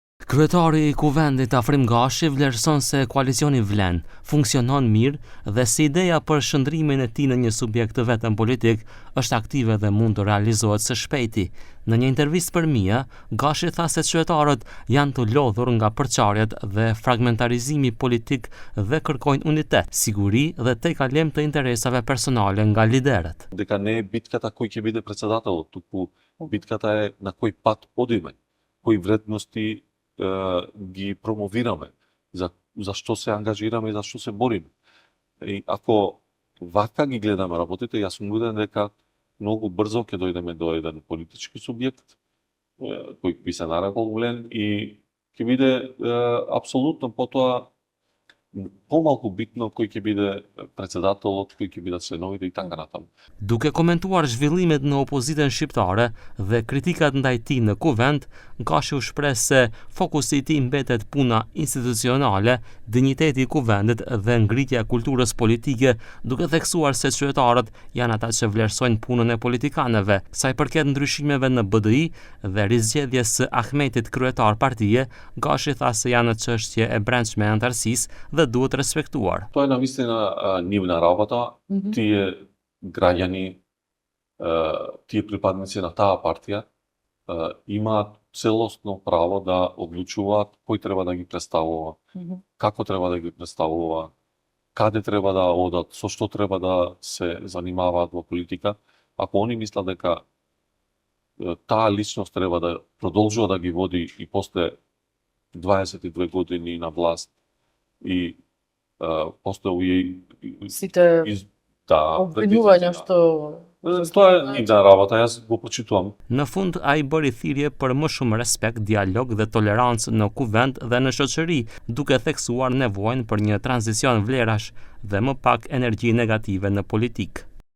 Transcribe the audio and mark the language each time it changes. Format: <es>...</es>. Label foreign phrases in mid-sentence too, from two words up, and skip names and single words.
<sq>Kryetari I Kuvendit Afrim Gashi vlerëson se koalicioni vlen, funksionon mirë dhe se ideja për shndrimin e tij në një subjekt të vetëm politik është aktive dhe mund të realizohet së shpejti. Në një intervistë për Mia, Gashi tha se qytetarët janë të lodhur nga përçarjet dhe fragmentarizimi politik dhe kërkojnë unitet, siguri dhe tejkalim të interesave personale nga liderët.</sq> <mk>Дека не е битката кој ќе биде председател, туку битката е на кој пат одиме, кои вредности ги промовираме, за што се ангажираме и за што се бориме. И ако вака ги гледаме работите, јас сум убеден дека многу брзо ќе дојдеме до еден политички субјект кој би се нарекол влен и ќе биде апсолутно потоа помалку битно кој ќе биде председателот, кој ќе бидат членовите и така натаму.</mk> <sq>Duke komentuar zhvillimet në opozitën shqiptare dhe kritikat ndaj tij në kuvend, Gashi u shpreh se fokusi I tij mbetet puna institucionale, dinjiteti I kuvendit dhe ngritja e kulturës politike, duke theksuar se qytetarët janë ata që vlerësojnë punën e politikanëve. Sa I përket ndryshimeve në BDI dhe rizgjedhjes së Ahmetit kryetar partie, Gashi tha se janë çështje e brendshme e antarësisë dhe duhet respektuar.</sq> <mk>Тоа е навистина нивна работа, тие граѓани, тие припадници на таа партија имаат целосно право да одлучуваат кој треба да ги представува, како треба да ги представува, каде треба да одат, со што треба да се занимаваат во политика. Ако они мислат дека таа личност треба да продолжува да ги води и после 22 години на власт и после сите обвинувања што тоа е нивна работа, јас го почитувам.</mk> <sq>Në fund ai bëri thirrje për më shumë respekt, dialog dhe tolerancë në kuvend dhe në shoqëri, duke theksuar nevojën për një tranzicion vlerash dhe më pak energji negative në politikë.</sq>